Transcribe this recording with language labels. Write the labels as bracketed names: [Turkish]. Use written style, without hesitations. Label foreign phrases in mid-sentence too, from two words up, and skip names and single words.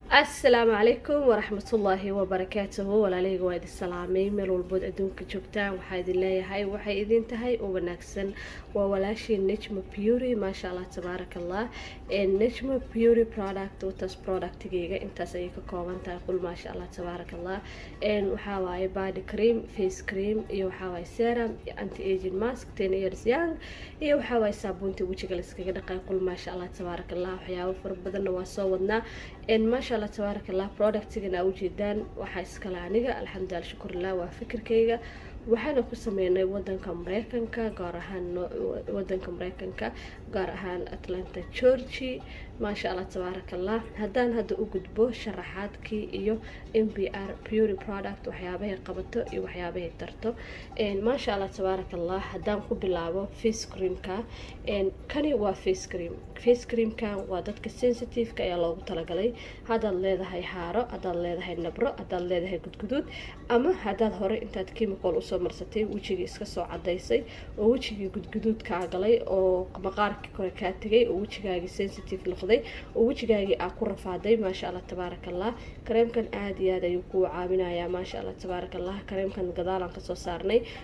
[Arabic] السلام عليكم ورحمة الله وبركاته [Somali] walaaleyga waa idin salaamay meel walbood adduunka joogtaan waxaa idin leeyahay waxay idin tahay oo wanaagsan waa walaashii Najma Beauty [Arabic] ما شاء الله تبارك الله [Somali] Najma Beauty product watas productigeyga intaas ay ka kooban tahay [Arabic] قل ما شاء الله تبارك الله [Somali] waxaa waaye [English] body cream face cream [Somali] iyo waxaa waaye [English] serum anti aging mask 10 years young [Somali] iyo waxaa waaye saabuunta wajiga la iskaga dhaqay [Arabic] قل ما شاء الله تبارك الله [Somali] waxyaabo fara badan waa soo wadnaa [Arabic] ما شاء الله تبارك الله [Somali] productigana ujeedaan waxa iskala aniga [Arabic] الحمد لله شكر الله [Somali] waa fikirkeyga waxaana ku sameynay wadanka Mareykanka gaar ahaan Atlanta Georgia [Arabic] ما شاء الله تبارك الله [Somali] hadaan hada u gudbo sharaxaadkii iyo MBR Beauty product waxyaabaha qabato iyo waxyaabaha tarto [Arabic] ما شاء الله تبارك [Somali] الله hadaan ku bilaabo [English] face cream [Somali] ka kani waa [English] face cream [Somali] ka waa dadka sensitive ka ayaa loogu talagalay hadaad leedahay haaro hadaad leedahay nabro hadaad leedahay gudgudud ama hadaad hore intaad chemical u soo marsatay wajiga iska soo cadaysay oo wajiga gudgudud ka galay oo maqaarka kore ka tagay oo wajigaaga sensitive noqday oo wajigaaga aa ku rafaaday [Arabic] ما شاء الله تبارك الله [Somali] kareemkan aad iyo aad ayuu ku caawinayaa [Arabic] ما شاء الله تبارك الله [Somali] kareemkan gadaalan ka soo saarnay